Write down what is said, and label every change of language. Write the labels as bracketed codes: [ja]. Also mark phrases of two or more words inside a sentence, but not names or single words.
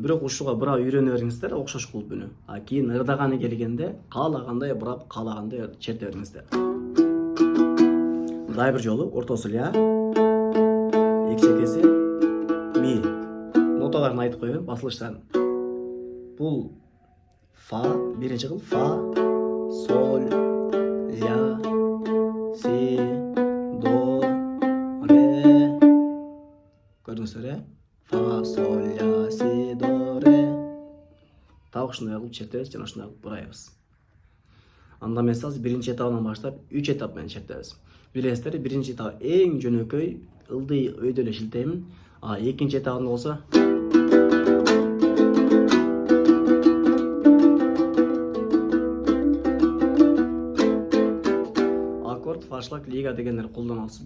[ky] Бирок ушуга бура үйрөнө бериңиздер, окшош кылып үнү. А кийин ырдаганы келгенде каалагандай бурап, каалагандай черте бериңиздер. Дагы бир жолу ортосу ля, эки чекеси ми. Ноталарын айтып коеюн, басылыштарын. Бул фа, биринчи кыл фа, соль, ля, си, до, ре. Көрдүңүздөр, фа, соль, ля, си, до, ре. Так ушундай кылып чертебиз жана ушундай кылып бурайбыз. Анда мен сиз биринчи этабынан баштап 3 этап менен чертебиз. Билесиздер, биринчи этап эң жөнөкөй, ылдый өйдө эле шилтеймин. А экинчи этабында болсо аккорд, фашлаг, лига дегендерди колдонобуз.